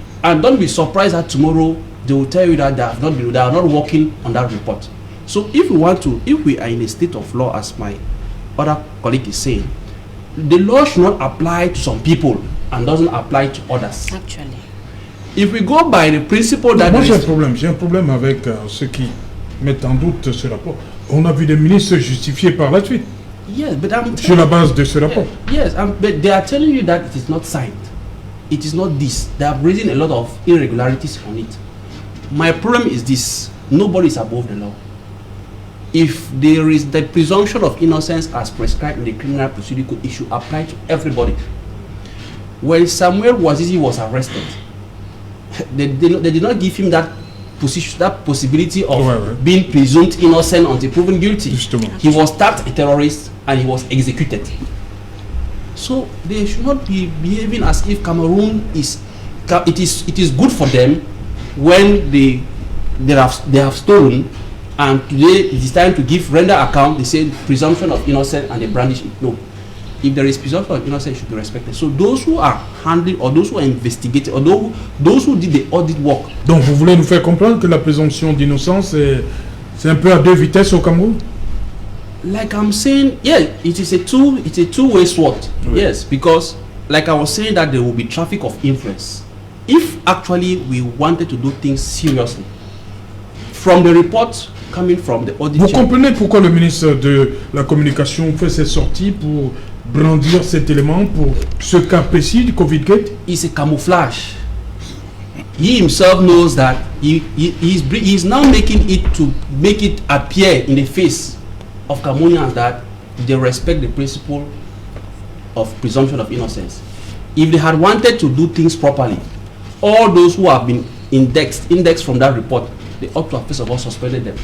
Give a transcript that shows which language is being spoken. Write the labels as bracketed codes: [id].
[en] And don't be surprised that tomorrow they will tell you that they are not working on that report. So if we are in a state of law, as my other colleague is saying, the law should not apply to some people and doesn't apply to others. Actually. If we go by the principle that... [fr] Moi j'ai un problème avec ceux qui mettent en doute ce rapport. On a vu des ministres justifier par la suite. [en] Yes, but [fr] sur la base de ce rapport. [en] Yes, but they are telling you that it is not signed. It is not this. They are raising a lot of irregularities on it. My problem is this. Nobody is above the law. If there is the presumption of innocence as prescribed in the criminal procedure code, it should apply to everybody. When Samuel Wazizi was arrested, they did not give him that position, that possibility of being presumed innocent until proven guilty. He was tagged a terrorist and he was executed. So they should not be behaving as if Cameroon is. It is good for them when they have stolen, and today it is time to render account. They say presumption of innocence and they brandish it. No. If there is presumption of innocence, it should be respected. So those who are handling, or those who are investigating, or those who did the audit work. [fr] Donc vous voulez nous faire comprendre que la présomption d'innocence c'est un peu à deux vitesses au Cameroun? [en] Like I'm saying, yeah, it is a two-way sword. [fr] Oui. [en] Yes, because like I was saying that there will be traffic of influence. If actually we wanted to do things seriously, from the report coming from the audit. [fr] Vous comprenez pourquoi le ministre de la Communication fait cette sortie pour brandir cet élément pour ce cas précis du COVID-Gate? [en] It's a camouflage. He himself knows that he's now making it appear in the face of Cameroonians that they respect the principle of presumption of innocence. If they had wanted to do things properly, all those who have been indexed from that report, they ought to have first of all suspended them.